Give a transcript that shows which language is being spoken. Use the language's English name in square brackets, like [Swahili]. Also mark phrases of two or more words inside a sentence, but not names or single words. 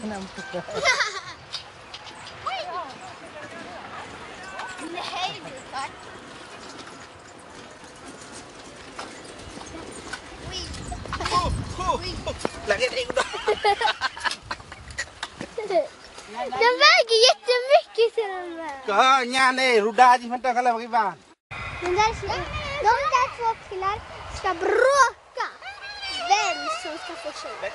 [Swedish] Nej, du tack. Den väger jättemycket till den där. Ja, nej, ruda di mentang kalau bagaimana? De där två killar ska bråka. Vem som ska få tjej.